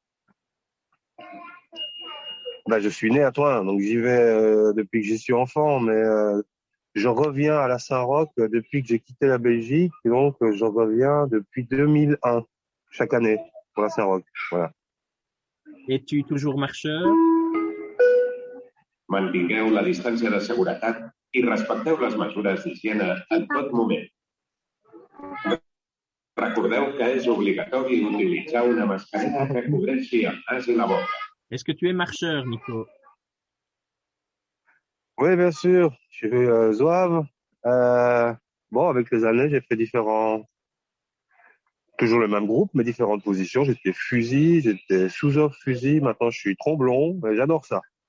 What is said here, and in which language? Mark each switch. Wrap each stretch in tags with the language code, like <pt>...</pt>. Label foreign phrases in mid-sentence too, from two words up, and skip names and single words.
<fr>Je suis né à Thoin, donc j'y vais depuis que j'y suis enfant, mais je reviens à la Saint-Roch depuis que j'ai quitté la Belgique, et donc je reviens depuis 2001, chaque année, pour la Saint-Roch. Voilà. Es-tu toujours marcheur?</fr> <ca>Mantingueu la distància de seguretat i respecteu les mesures d'higiene en tot moment. Recordeu que és obligatori utilitzar una mascareta que cobreixi el nas i la boca.</ca> <fr>Est-ce que tu es marcheur, Nico? Oui, bien sûr, j'ai fait zouave. Avec les années, j'ai fait toujours le même groupe, mais différentes positions. J'étais fusil, j'étais sous-off fusil, maintenant je suis tromblon, et j'adore ça.</fr>